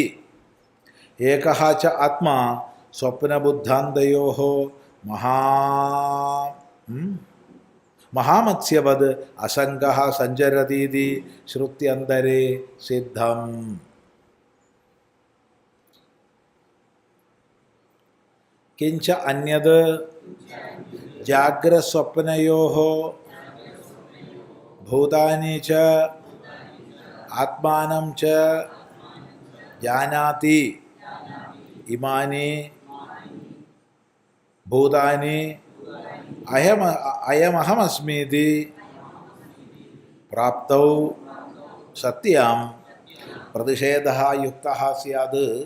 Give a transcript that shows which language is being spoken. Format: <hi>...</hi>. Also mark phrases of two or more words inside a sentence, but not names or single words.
<sa>ഏകഃ ച ആത്മാ സ്വപ്നബുദ്ധാന്തയോഃ മഹാമത്സ്യവത് അസംഗഃ സഞ്ചരതീതി ശ്രുത്യന്തരേ സിദ്ധം. കിഞ്ച അന്യത് ജാഗ്രസ്വപ്നയോഃ ഭൂതാനി ച ആത്മാനം ച ജാനാതി ഇമാനി ഭൂതാനി അയമഹമസ്മീതി പ്രാപ്തൗ സത്യാം പ്രതിഷേധഃ യുക്തഃ സ്യാത്.</sa>